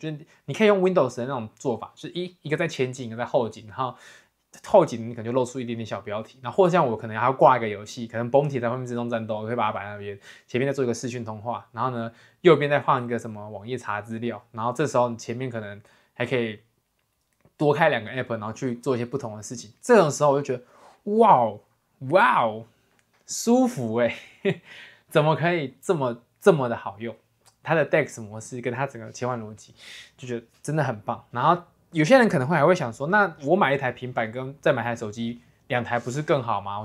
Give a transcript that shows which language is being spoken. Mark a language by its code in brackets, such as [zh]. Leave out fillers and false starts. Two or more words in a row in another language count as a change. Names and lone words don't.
[zh] 就是你可以用 Windows 的那種做法，就是一個在前景，一個在後景，然後後景你可能就露出一點點小標題，然後或者像我可能還要掛一個遊戲，可能 Bounty 在後面自動戰鬥，我可以把它擺在那邊，前面再做一個視訊通話，然後呢右邊再放一個什麼網頁查資料，然後這時候你前面可能還可以多開2個 App，然後去做一些不同的事情。這種時候我就覺得哇哦，舒服欸，怎麼可以這麼的好用？它的 DeX 模式跟它整個切換邏輯，就覺得真的很棒。然後有些人可能還會想說，那我買一台平板跟再買台手機，2台不是更好嗎？